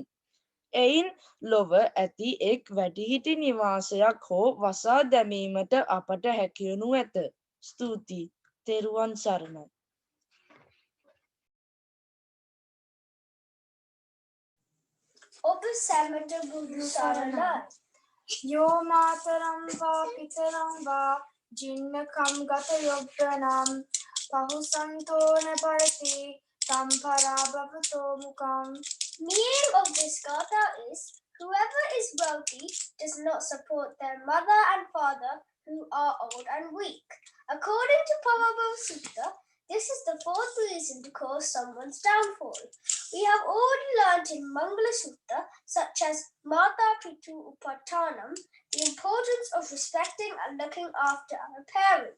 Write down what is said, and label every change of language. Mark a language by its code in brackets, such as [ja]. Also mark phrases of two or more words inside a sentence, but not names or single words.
[si] එයින් ලොව ඇති එක් වැඩිහිටි නිවාසයක් හෝ වසා දැමීමට අපට හැකියනු ඇත. ස්තුතියි. තෙරුවන් සරණයි. ඔබ සැමට බුදු සරණයි. [pi] Yo mataram va pitaram va jinnakam gata yogdanam pahusantona parati tampara bhavato mukam. [en] Meaning of this gatha is, whoever is wealthy does not support their mother and father who are old and weak. According to Parabhava Sutta, this is the fourth reason to cause someone's downfall. We have already learnt in Mangala Sutta, such as [pi] Mata Pitu Upatanam, [en] the importance of respecting and looking after our parents.